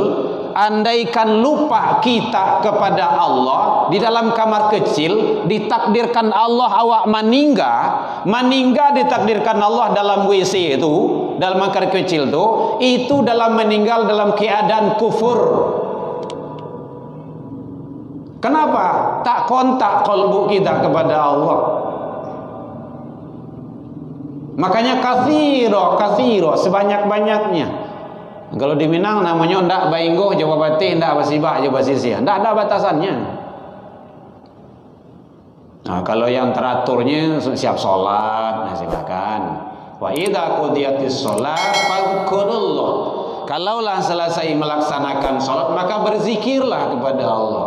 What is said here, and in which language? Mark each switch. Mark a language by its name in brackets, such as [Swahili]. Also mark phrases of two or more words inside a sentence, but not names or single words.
[Indonesian] Andaikan lupa kita kepada Allah di dalam kamar kecil, ditakdirkan Allah awak meninggal ditakdirkan Allah dalam WC itu, dalam kamar kecil itu dalam meninggal dalam keadaan kufur. Kenapa? Tak kontak kalbu kita kepada Allah. Makanya kathiro sebanyak-banyaknya. Kalau di Minang namanya [Minangkabau] ndak bainggo Jawa Batin, ndak basibak Jawa Basisia, [Indonesian] ndak ada batasannya. Nah, kalau yang teraturnya siap sholat, nah silakan. [Arabic] Wa idza qudiyatis sholat fadhkurullah. [Indonesian] Kalaulah selesai melaksanakan sholat, maka berzikirlah kepada Allah.